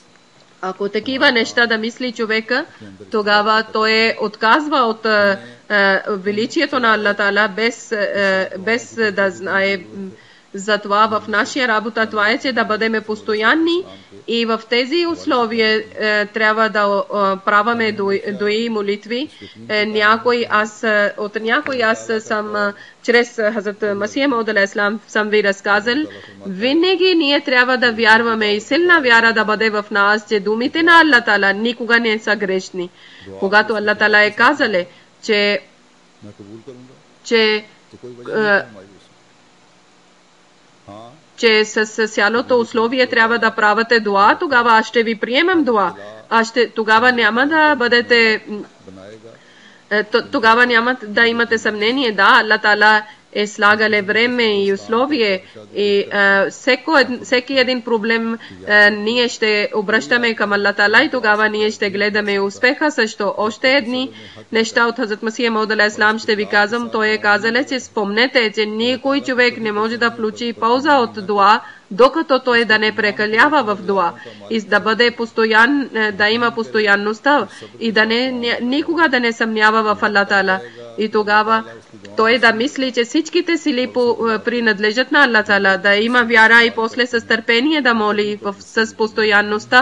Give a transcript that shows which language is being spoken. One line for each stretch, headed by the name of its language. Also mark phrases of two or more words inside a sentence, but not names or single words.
Bulgarian: Ако такива неща да мисли човека, тогава той отказва от величието на Аллах Тала без да знае. Затова в нашия работа това е, че да бъдем постоянни и в тези условия трябва да праваме дуи молитви. От някой аз съм чрез Хазрат Масия Мауд
Arabic: عليه السلام
Bulgarian: съм ви разказал. Винаги ние трябва да вярваме и силна вяра да бъде в нас, че думите на Аллах Тала никога не са грешни. Когато Аллах Тала е казал, че
Urdu: میں قبول کروں گا تو کوئی وجہ نہیں ہے ہماری اس میں. हाँ
Bulgarian: че с цялото условие трябва да правите дуа, тогава аз ще ви приемам дуа. Тогава няма да бъдете,
Urdu: बनाएगा
Bulgarian: тогава няма да имате съмнение. Да, Аллах Тала е слагале време и условие и всеки един проблем ние ще обръщаме към Аллах Тала и тогава ние ще гледаме успеха също. Още едни неща от Хазрат Масия Мауд
Arabic: عليه السلام
Bulgarian: ще ви казвам. Той е казал, че спомнете, че никой човек не може да получи полза от дуа, докато той да не прекалява в дуа и да бъде постоян, да има постоянността и да никога да не съмнява в Аллах Тала. И тогава той да мисли, че всичките сили принадлежат на Аллах Тала, да има вяра и после с търпение да моли с постоянността.